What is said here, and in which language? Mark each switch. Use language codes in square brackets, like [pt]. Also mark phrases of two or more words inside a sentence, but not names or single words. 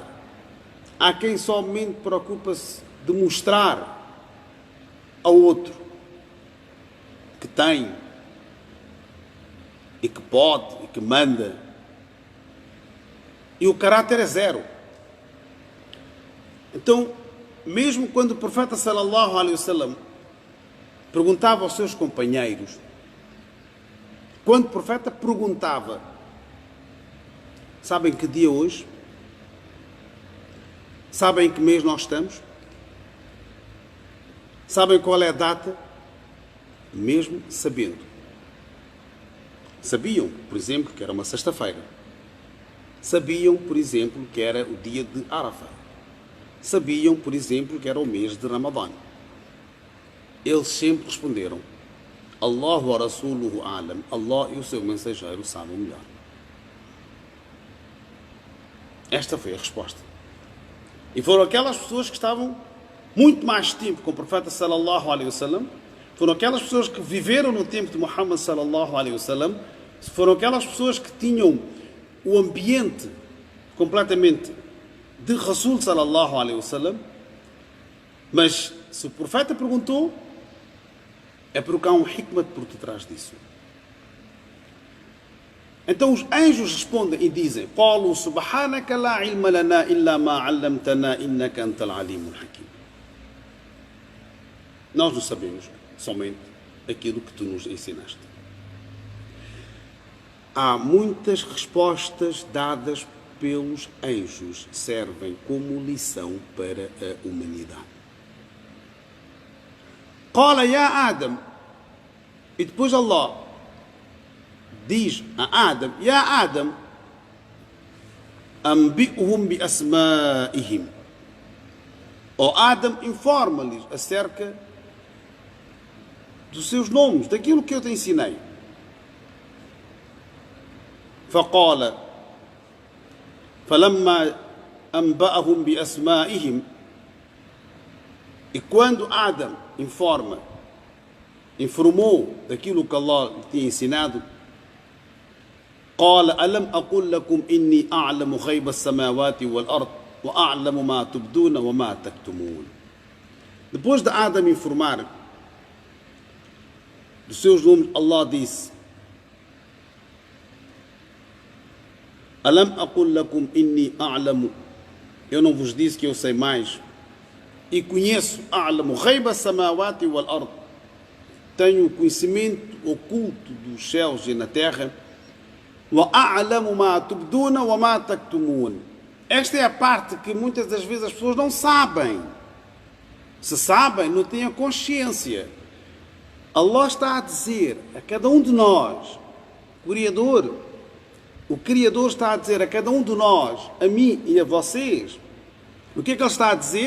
[pt] Há quem somente preocupa-se de mostrar ao outro que tem e que pode e que manda, e o caráter é zero. Então, mesmo quando o profeta [ar] صلى الله عليه وسلم [pt] perguntava aos seus companheiros, quando o profeta perguntava, sabem que dia hoje? Sabem em que mês nós estamos? Sabem qual é a data? Mesmo sabendo. Sabiam, por exemplo, que era uma sexta-feira. Sabiam, por exemplo, que era o dia de Arafah. Sabiam, por exemplo, que era o mês de Ramadã. Eles sempre responderam: [ar] الله ورسوله أعلم, [pt] Allah e o seu mensageiro sabem melhor. Esta foi a resposta. E foram aquelas pessoas que estavam muito mais tempo com o profeta [ar] صلى الله عليه وسلم, [pt] foram aquelas pessoas que viveram no tempo de Muhammad [ar] صلى الله عليه وسلم, [pt] foram aquelas pessoas que tinham o ambiente completamente de Rasul [ar] صلى الله عليه وسلم. [pt] Mas se o profeta perguntou, é porque há um hikmat por detrás disso. Então os anjos respondem e dizem: [ar] قالوا سبحانك لا علم لنا إلا ما علمتنا إنك أنت العليم الحكيم. [pt] Nós não sabemos somente aquilo que tu nos ensinaste. Há muitas respostas dadas pelos anjos, servem como lição para a humanidade. [ar] قال يا آدم, [pt] e depois Allah diz a Adam: [ar] يا آدم، أنبئهم بأسمائهم. [pt] O Adam, informa-lhes acerca dos seus nomes, daquilo que eu te ensinei. [ar] فقال فلما أنبأهم بأسمائهم. [pt] E quando Adam informou daquilo que Allah lhe tinha ensinado, [ar] قال ألم أقل لكم إني أعلم غيب السماوات والأرض وأعلم ما تبدون وما تكتمون. [pt] Depois de Adam informar dos seus nomes, Allah disse: [ar] ألم أقل لكم إني أعلم. [pt] Eu não vos disse que eu sei mais e conheço [ar] أعلم غيب السماوات والأرض, [pt] tenho o conhecimento oculto dos céus e na terra, [ar] وأعلم ما تبدون وما تكتمون. [pt] Esta é a parte que muitas das vezes as pessoas não sabem. Se sabem, não têm a consciência. Allah está a dizer a cada um de nós, o Criador está a dizer a cada um de nós, a mim e a vocês, o que é que Ele está a dizer?